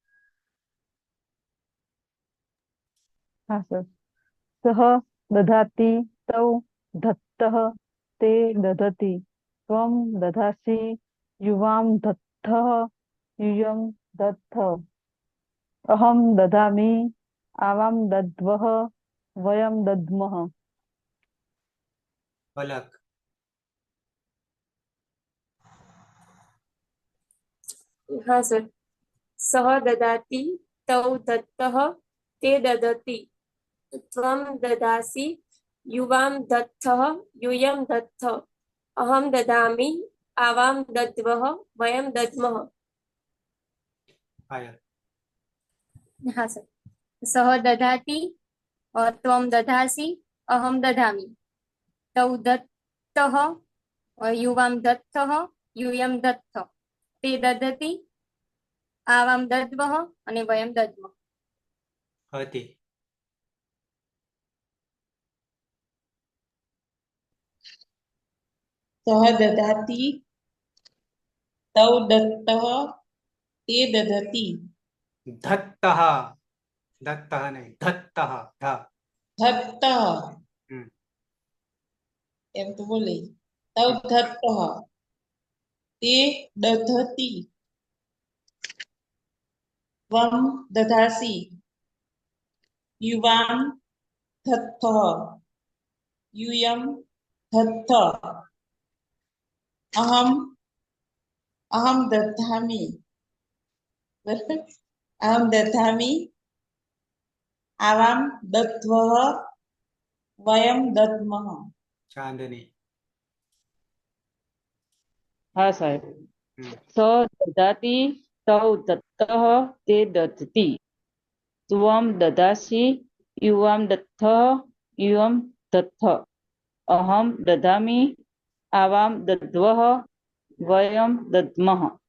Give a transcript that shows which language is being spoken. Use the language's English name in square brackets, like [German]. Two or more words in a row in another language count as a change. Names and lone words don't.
[Hindi] हाँ सर. [Sanskrit] सः दधाति, तौ दत्तः, ते दधति. त्वं दधासि, युवां दत्तः, यूयं दत्थ. अहं ददामि, આવામ દદ્વઃ વયમ દદ્મઃ. [Gujarati] અલગ. હા સર. [Sanskrit] સહ દદાતિ તૌ દત્તઃ તે દદતિ ત્વમ દદાસि યુવામ દત્તઃ यूयं दत्थ अहम ददामि आवाम दद्वः वयम दद्मः. पायल. [Hindi] हाँ सर. [Sanskrit] सः ददाति और त्वं दधासि अहम दधामि तौ दत्तः और युवां दत्तः यूयं दत्थ ते ददति आवां दद्मः અને વયમ દદ્મः. [Gujarati] હતી. [Sanskrit] સહ દધાતિ તૌ દત્તઃ તે દધતિ ધત્તઃ. દત્તઃ નહીં, ધત્તઃ. ધ. ધત્તઃ હમ. [Gujarati] એમ તો બોલે [Sanskrit] તૌ ધત્તઃ તે દધતિ ત્વમ દધાસि યુવાં ધત્તઃ यूयं दत्थ अहम दधामि बराबर अहम दधामि आवाम दद्वः वयम दद्मः. ચાંદની. [Gujarati] હા સાહેબ. હમ. [Sanskrit] સ દદાતિ તૌ દત્તઃ તે દધતિ ત્વમ દદાસि યુવામ દત્તઃ યુયમ દત્થ અહમ દધામિ આવામ દદ્વઃ વયમ દદ્મઃ.